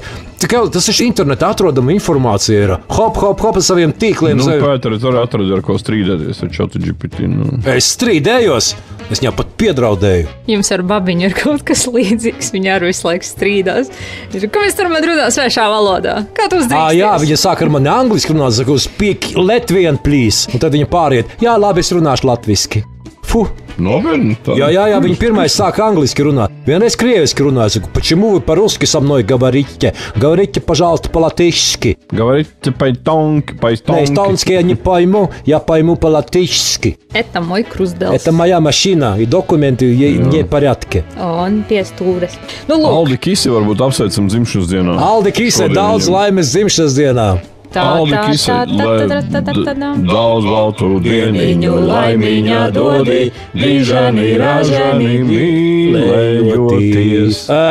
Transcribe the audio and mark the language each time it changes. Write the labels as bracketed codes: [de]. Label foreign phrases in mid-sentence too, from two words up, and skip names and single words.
[lv] Tas ir internetā atrodama informācija. Ir hop ar saviem tīkliem. Pēteris arī atrada ar ko strīdēties ar ChatGPT. Es strīdējos. Es viņam pat piedraudēju. Jums ar babiņu ir kaut kas līdzīgs. Viņa arī visu laiku strīdās. Kāpēc tur man runā svešā valodā? Kā tu uzdrīksties? Jā, viņa sāk ar mani angliski runāt. Saka, [en] speak Latvian, please. [lv] Un tad viņa pāriet. Jā, labi, es runāšu latviski. Jā, viņa pirmais sāka angliski runāt. Vienreiz krieviski runāja, saku, [ru] почему вы по-русски со мной говорите? Говорите, пожалуйста, по-латышски. Говорите по-эстонски. Не, эстонский я не пойму, я пойму по-латышски. Это мой крузделс. Это моя машина, и документы не в порядке. [lv] Un pie stūres. Aldi Kisi varbūt apsveicam dzimšanas dienā. Aldi Kisi, daudz laimes dzimšanas dienā. Aldi Kisi, daudz baltu dieniņu, laimiņā dodi, dižani, ražani, mīlējoties.